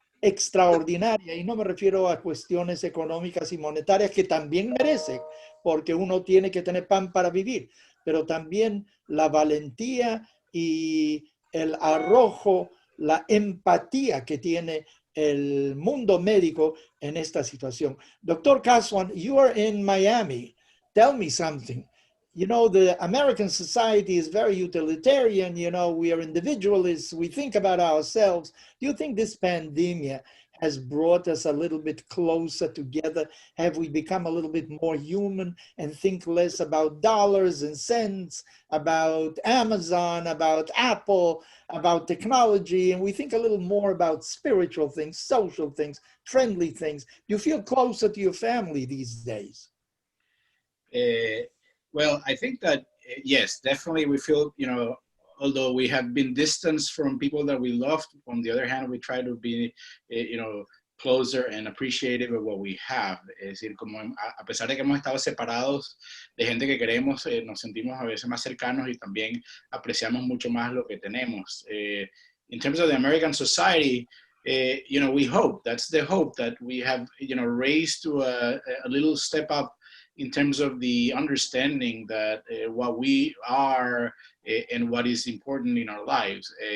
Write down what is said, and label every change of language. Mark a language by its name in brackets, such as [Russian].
[Spanish] extraordinaria, y no me refiero a cuestiones económicas y monetarias que también merece, porque uno tiene que tener pan para vivir, pero también la valentía y el arrojo, la empatía que tiene el mundo médico en esta situación. [English] Dr. Kaswan, you are in Miami. Tell me something. You know, the American society is very utilitarian. You know, we are individualists. We think about ourselves. Do you think this pandemia has brought us a little bit closer together? Have we become a little bit more human and think less about dollars and cents, about Amazon, about Apple, about technology, and we think a little more about spiritual things, social things, friendly things? Do you feel closer to your family these days? Well, I think that, yes, definitely we feel, you know, although we have been distanced from people that we loved, on the other hand, we try to be, you know, closer and appreciative of what we have. [Spanish] Es decir, como a pesar de que hemos estado separados de gente que queremos, nos sentimos a veces más cercanos y también apreciamos mucho más lo que tenemos. [English] In terms of the American society, you know, we hope, that's the hope that we have, you know, raised to a little step up in terms of the understanding that what we are and what is important in our lives.